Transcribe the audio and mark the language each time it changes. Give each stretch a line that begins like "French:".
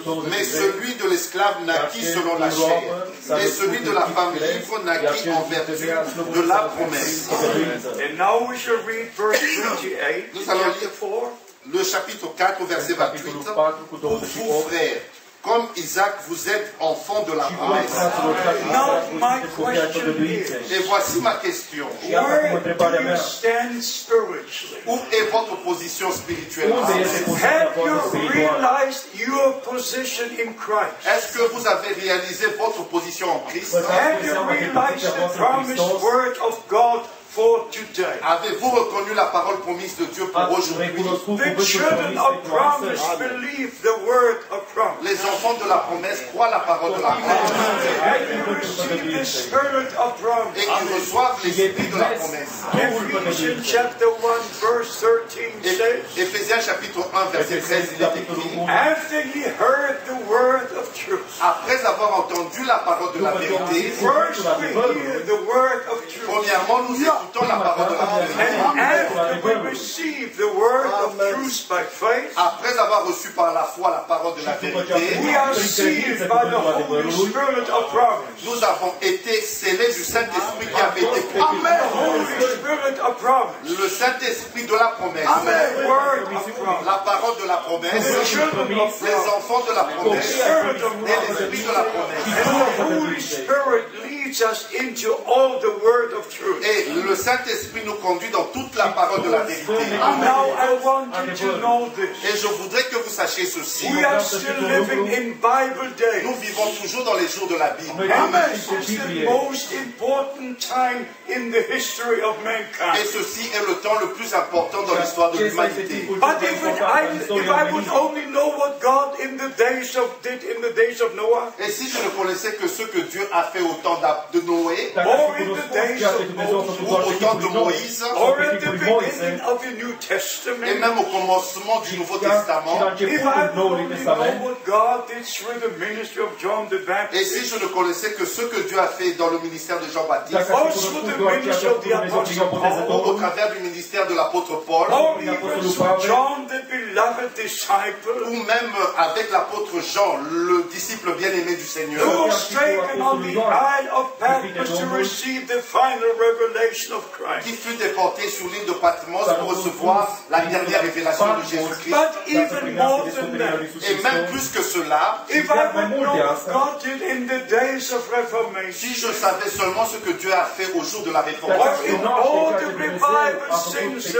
French: Mais celui de l'esclave naquit selon la chair, et celui de la femme libre naquit en vertu de la promesse.
English: And now we shall read verse 28.
French: Nous allons lire le chapitre 4 au verset 28. Pour vous, frères, comme Isaac, vous êtes enfants de la promesse.
English: Now my question is,
French: Et voici ma question.
English: where do you stand spiritually?
French: Où est votre position spirituelle?
English: Have you realized your position in Christ?
French: Est-ce que vous avez réalisé votre position en Christ?
English: Have you realized the promised word of God for today?
French: Avez-vous reconnu la parole promise de Dieu pour aujourd'hui?
English: The children of promise believe the word of promise.
French: Les enfants de la promesse croient la parole de la promesse.
English: And you receive the spirit of promise.
French: Et ils reçoivent l'esprit de la promesse.
English: Ephesians chapter 1 verse 13 says,
French: Éphésiens chapitre 1 verset 13, il est écrit:
English: after he heard the word of truth.
French: Après avoir entendu la parole de la vérité,
English: First we hear the word of truth.
French: premièrement nous écoutons la parole de la vérité.
English: And after we receive the word of truth by faith,
French: Après avoir reçu par la foi la parole de la vérité,
English: we are sealed by the Holy Spirit of promise.
French: nous avons été scellés du Saint-Esprit qui avait été
English: The
French: promis.
English: Holy Spirit of promise.
French: Le Saint-Esprit de la promesse.
English: The word of promise.
French: La parole de la promesse.
English: The children of
French: Les
English: promise.
French: enfants de la
English: The
French: promesse.
English: Spirit of
French: Et
English: promise.
French: l'Esprit de la promesse.
English: And the Holy Spirit leads us into all the word of truth.
French: Et le Saint-Esprit nous conduit dans toute la parole de la vérité.
English: Now I want you to know this.
French: Et je voudrais que vous sachiez ceci.
English: We are still living in Bible days.
French: Nous vivons toujours dans les jours de la Bible.
English: And this is the most important time in the history of
French: Et
English: mankind.
French: ceci est le temps le plus important dans l'histoire de l'humanité.
English: But if I would only know what God did in the days of Noah,
French: Et si je ne connaissais que ce que Dieu a fait au temps de Noé,
English: or in the days of Moses,
French: ou au temps de Moïse,
English: or at the beginning of the New
French: et
English: Testament,
French: même au commencement du Nouveau Testament,
English: if I would only know what God did through the ministry of John the
French: et
English: Baptist,
French: si je ne connaissais que ce que Dieu a fait dans le ministère de Jean-Baptiste,
English: or through the ministry of the Apostle Paul,
French: ou au travers du ministère de l'apôtre Paul,
English: or even through John the beloved disciple,
French: ou même avec l'apôtre Jean, le disciple bien-aimé du Seigneur,
English: who was taken on the Isle of Patmos to receive the final revelation of Christ.
French: qui fut déporté sur l'île de Patmos pour recevoir la dernière révélation de Jésus-Christ.
English: But even more than that,
French: Et même plus que cela,
English: if I would know what God did in the days of
French: si
English: Reformation,
French: je savais seulement ce que Dieu a fait au jour de la
English: or
French: Réformation,
English: in all the revivals since the